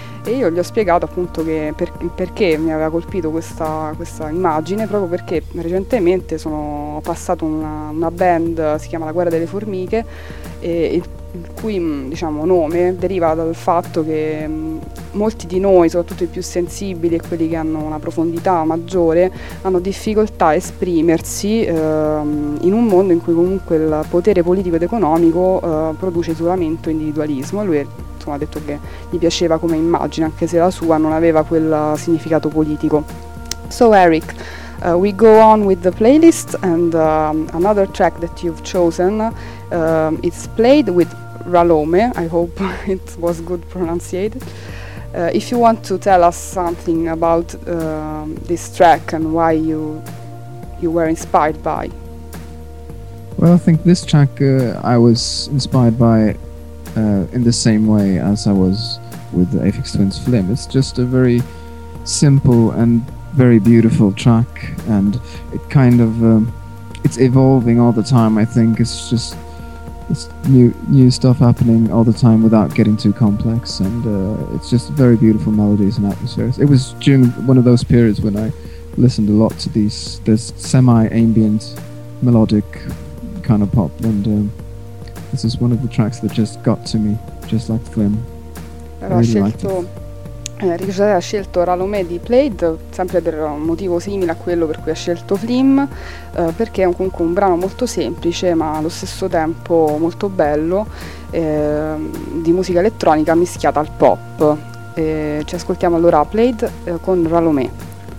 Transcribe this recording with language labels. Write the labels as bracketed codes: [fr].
[it] E io gli ho spiegato appunto che perché mi aveva colpito questa immagine, proprio perché recentemente sono passato una band, si chiama La Guerra delle Formiche, e il cui, diciamo, nome deriva dal fatto che molti di noi, soprattutto i più sensibili e quelli che hanno una profondità maggiore, hanno difficoltà a esprimersi in un mondo in cui comunque il potere politico ed economico produce isolamento e individualismo. Lui, insomma, ha detto che gli piaceva come immagine, anche se la sua non aveva quel significato politico. [en] So Eric, we go on with the playlist, and another track that you've chosen, it's played with Ralome. I hope it was good pronunciated. If you want to tell us something about this track and why you were inspired by. Well, I think this track I was inspired by in the same way as I was with the Aphex Twin's Flim. It's just a very simple and very beautiful track, and it kind of it's evolving all the time. I think it's just new stuff happening all the time without getting too complex, and it's just very beautiful melodies and atmospheres. It was during one of those periods when I listened a lot to this semi-ambient melodic kind of pop, and this is one of the tracks that just got to me, just like Flim. [it] Ha scelto Ralome di Played, sempre per un motivo simile a quello per cui ha scelto Flim, perché è comunque un brano molto semplice, ma allo stesso tempo molto bello, di musica elettronica mischiata al pop. Ci ascoltiamo allora Played con Ralome.